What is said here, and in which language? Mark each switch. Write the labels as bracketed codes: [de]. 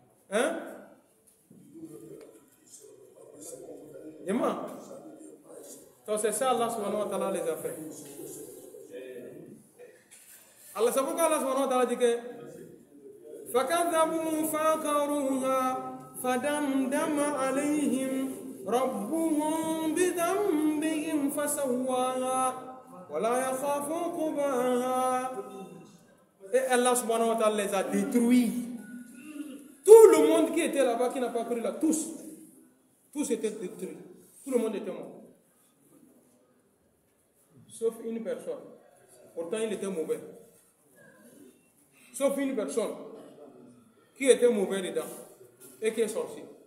[fr] Hein? Dis-moi. Donc c'est ça Allah subhanahu wa ta'ala les a fait. Allah, c'est pourquoi Allah subhanahu wa ta'ala dit que [ar] فَكَذَّبُوا فَعَقَرُوهَا فَدَمْدَمَ عَلَيْهِمْ رَبُّهُمْ بِذَنبِهِمْ فَسَوَّاهَا وَلَا يَخَافُ عُقْبَاهَا. [fr] Et Allah subhanahu wa ta'ala les a détruits. Tout le monde qui était là-bas, qui n'a pas cru là, tous étaient détruits. Tout le monde était mort. Sauf une personne. Pourtant, il était mauvais. Sauf une personne qui était mauvais dedans et qui est sorti.